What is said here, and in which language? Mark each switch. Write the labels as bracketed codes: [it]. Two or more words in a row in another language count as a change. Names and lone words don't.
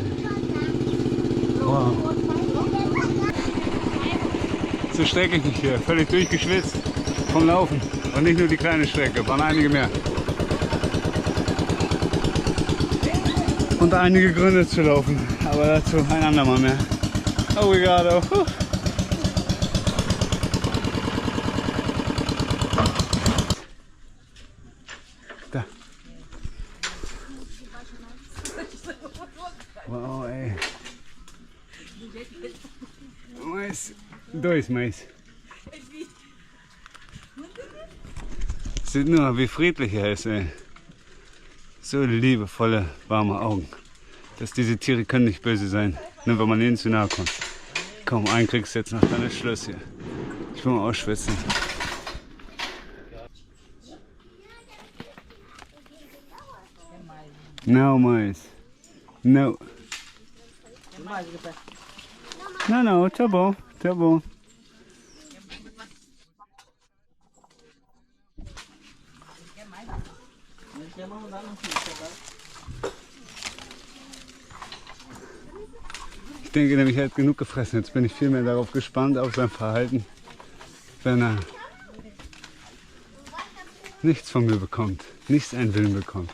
[de] Wow. So strecke ich mich hier, völlig durchgeschwitzt vom Laufen. Und nicht nur die kleine Strecke, waren einige mehr. Und einige Gründe zu laufen, aber dazu ein andermal mehr. [pt] Obrigado. Da. Wow, ey. Mais. Dois mais. [de] Seht nur, wie friedlich er ist, ey. So liebevolle, warme Augen. Diese Tiere können nicht böse sein, nur wenn man ihnen zu nahe kommt. Komm, einen kriegst du jetzt noch, dann ist Schluss hier. Ich will mal ausschwitzen. [pt] No, mais. No. No, tá bom, tá bom. [de] Ich denke nämlich, er hat genug gefressen. Jetzt bin ich viel mehr darauf gespannt, auf sein Verhalten, wenn er nichts von mir bekommt, nicht seinen Willen bekommt.